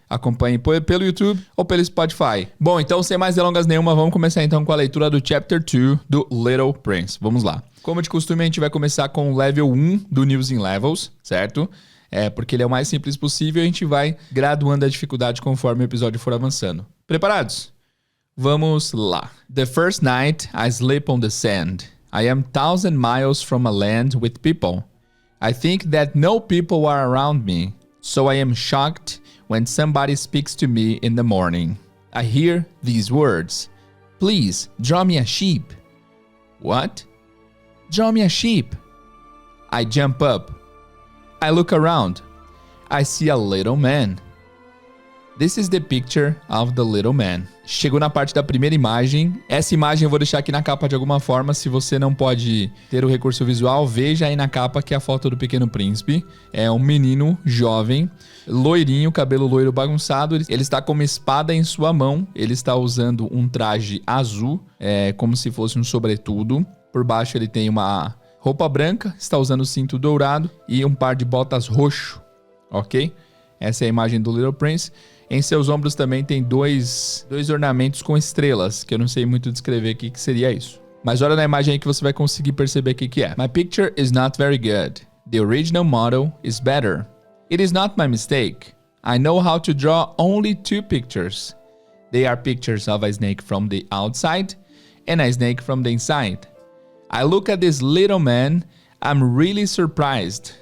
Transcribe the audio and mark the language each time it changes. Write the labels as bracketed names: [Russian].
[Portuguese] Acompanhe pelo YouTube ou pelo Spotify. Bom, então, sem mais delongas nenhuma, vamos começar então com a leitura do Chapter 2 do Little Prince. Vamos lá. Como de costume, a gente vai começar com o level 1 do News in Levels, certo? Porque ele é o mais simples possível e a gente vai graduando a dificuldade conforme o episódio for avançando. Preparados? Vamos lá. [English] The first night I sleep on the sand. I am 1,000 miles from a land with people. I think that no people are around me, so I am shocked when somebody speaks to me in the morning. I hear these words. Please, draw me a sheep. What? Draw me a sheep. I jump up. I look around. I see a little man. This is the picture of the little man. [Portuguese] Chegou na parte da primeira imagem. Essa imagem eu vou deixar aqui na capa de alguma forma. Se você não pode ter o recurso visual, veja aí na capa que é a foto do Pequeno Príncipe. É um menino jovem, loirinho, cabelo loiro bagunçado. Ele está com uma espada em sua mão. Ele está usando um traje azul, como se fosse um sobretudo. Por baixo ele tem uma roupa branca, está usando cinto dourado e um par de botas roxo, ok? Essa é a imagem do Little Prince. Em seus ombros também tem dois ornamentos com estrelas, que eu não sei muito descrever o que seria isso. Mas olha na imagem aí que você vai conseguir perceber o que é. [English] My picture is not very good. The original model is better. It is not my mistake. I know how to draw only 2 pictures. They are pictures of a snake from the outside and a snake from the inside. I look at this little man, I'm really surprised.